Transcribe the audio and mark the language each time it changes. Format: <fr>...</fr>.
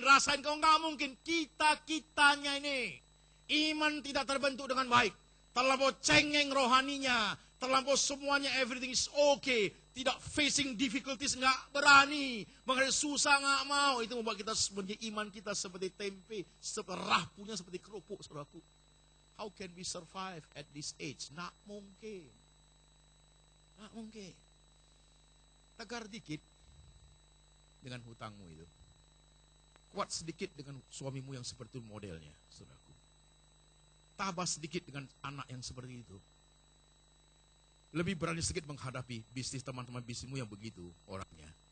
<id>Rasain kau nggak mungkin, kita-kitanya ini. Iman tidak terbentuk dengan baik. Terlampau cengeng rohaninya, terlampau semuanya</id> <en>everything is okay.</en> <id>Tidak</id> <en>facing difficulties,</en> <id>nggak berani. Menghadapi susah, nggak mau. Itu membuat kita menjadi iman kita seperti tempe, rapuhnya seperti kerupuk, saudaraku.</id> <en>How can we survive at this age?</en> <id>Nggak mungkin. Nggak mungkin. Tegar dikit dengan hutangmu itu. Kuat sedikit dengan suamimu yang seperti modelnya, saudaraku. Tabah sedikit dengan anak yang seperti itu. Lebih berani sedikit menghadapi bisnis teman-teman bisnismu yang begitu orangnya.</id>